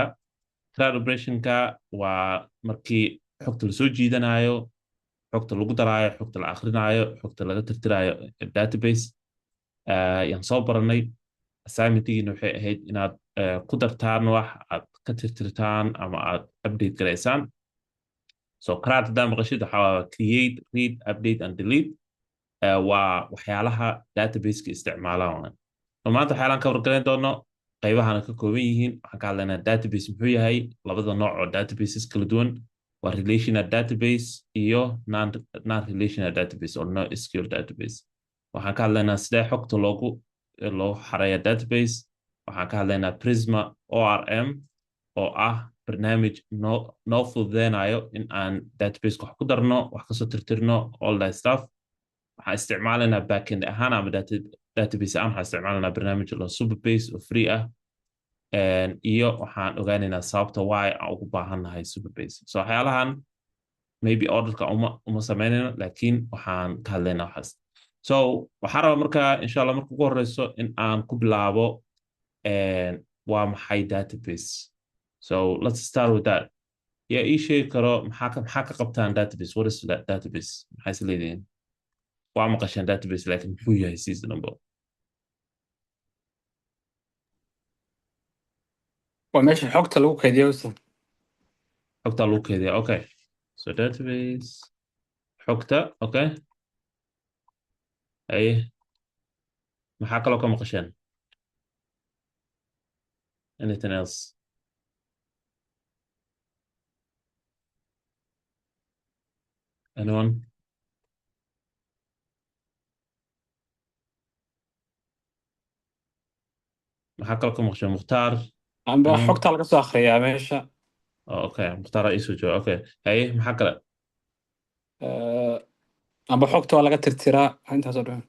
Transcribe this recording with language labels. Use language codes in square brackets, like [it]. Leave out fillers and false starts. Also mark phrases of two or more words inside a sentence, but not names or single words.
[so] CRUD operationka waa markii xogta la soo jiidanayo, xogta lagu daraayo, xogta la akhrinayo, xogta laga tirtirayo database. yaan soo baranay. assignmentigiina waxay ahayd inaad ku dartaan wax aad ka tirtirtaan ama aad update garaysaan. [en] So CRUD [so] haddaan maqashid waxaa waa [en] create, read, update and delete. [so] waa waxyaalaha databaseka isticmaalaan. maanta waxyaalaan ka wargalayn doono qaybahana ka kooban yihiin. waxaan ka hadlaynaa database muxuu yahay, labada nooc oo databases kala duwan waa [en] relational database [so] iyo [en] non-relational database [so] oo [en] NoSQL database. [so] waxaan ka hadlaynaa sidee xogta loo xareeya database. waxaan ka hadlaynaa Prisma ORM oo ah barnaamij noo fududeynayo in aan databaseka wax ku darno, wax kasoo tirtirno, [en] all that stuff. [so] waxaan isticmaalaynaa backend ahaan ama database ahaan waxaan isticmaalaynaa barnaamij la Superbase oo free ah. iyo waxaan ogaanaynaa sababta why aan ugu baahannahay Superbase. So waxyaalahan maybe orderka uma sameynayno, laakiin waxaan ka hadlaynaa waxaas. So waxaan rabaa markaa [ar] insha Allah [so] marka ugu horeyso in aan ku bilaabo waa maxay database. [en] So let's start with that. [so] yaa ii sheegi karo maxaa ka qabtaan database? [en] What is that database? [so] maxay is leeyihiin? waa maqashaan database laakiin muxuu yahay [en] season number? [so] Waa meesha xogta lagu kaydiyo used. xogta lagu kaydiya. Okay. So database xogta. Okay. ay maxaa kaloo ka maqasheen? [en] Anything else? Anyone? [so] maxaa kaloo ka maqasheen? Mukhtaar? Amba [en] Anyone? [so] xogta laga soo akhriyaa meesha. Okay. Mukhtaar isu jooga. Okay. ay maxaa kale? Amba xogta waa laga tirtiraa intaas oo dhan.